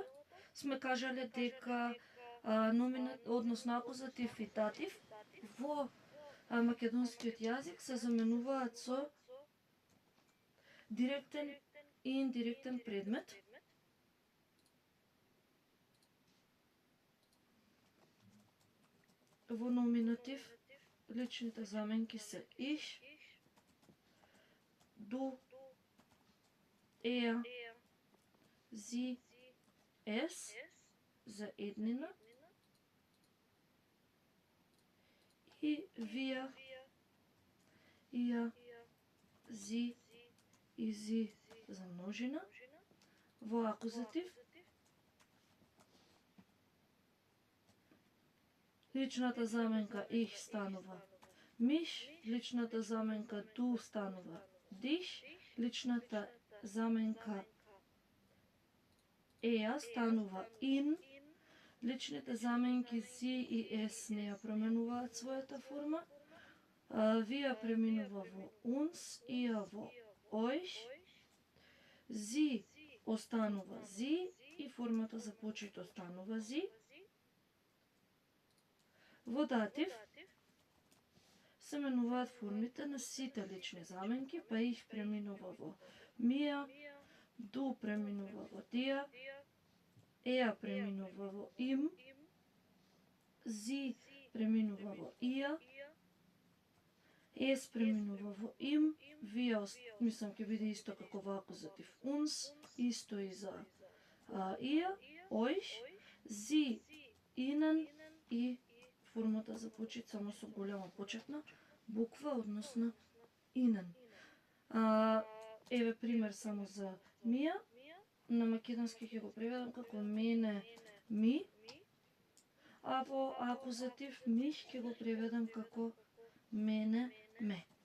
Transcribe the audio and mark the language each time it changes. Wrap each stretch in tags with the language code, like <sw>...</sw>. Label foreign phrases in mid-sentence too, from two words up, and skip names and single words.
<mk>Сме кажале дека односно акузатив и датив во македонскиот јазик се заменуваат со директен и индиректен предмет. Во номинатив личните заменки се</mk> <de>ich, du, er, sie, es</de> <mk>за еднина и</mk> <de>wir, ihr, sie</de> <mk>и sie за множина. Во акузатив личната заменка ich станува mich, личната заменка du станува dich, личната заменка er станува in, личните заменки sie и es не ја променуваат својата форма. Wir преминува во uns, ihr во euch, sie останува sie и формата за почет останува sie. Во датив се менуваат формите на сите лични заменки, па их преминува во mir, du преминува во dir, преминува во им, sie преминува во ihr, es преминува во им, wir, мислам ќе биде исто како во акузатив uns, исто и за</mk> <de>ihr, euch, sie, ihnen</de> <mk>и формата за почет само со голема почетна буква, односно ihnen. Еве пример само за мија, на македонски ќе го преведам како мене, ми, а во акузатив мих ќе го преведам како мене, ме.</mk>